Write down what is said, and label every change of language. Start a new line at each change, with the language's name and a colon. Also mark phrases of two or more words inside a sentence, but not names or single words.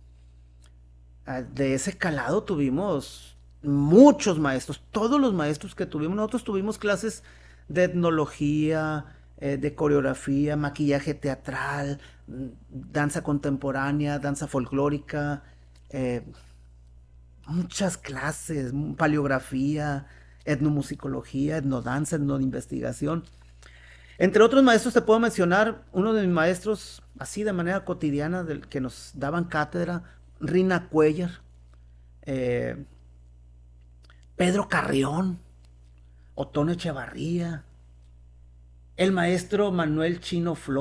Spanish: De ese calado tuvimos muchos maestros, todos los maestros que tuvimos. Nosotros tuvimos clases de etnología, de coreografía, maquillaje teatral, danza contemporánea, danza folclórica, eh, muchas clases, paleografía, etnomusicología, etnodanza, etnoinvestigación. Entre otros maestros te puedo mencionar uno de mis maestros, así de manera cotidiana, del que nos daban cátedra, Rina Cuellar, eh, Pedro Carrión, Otón Echevarría, el maestro Manuel Chino Flores.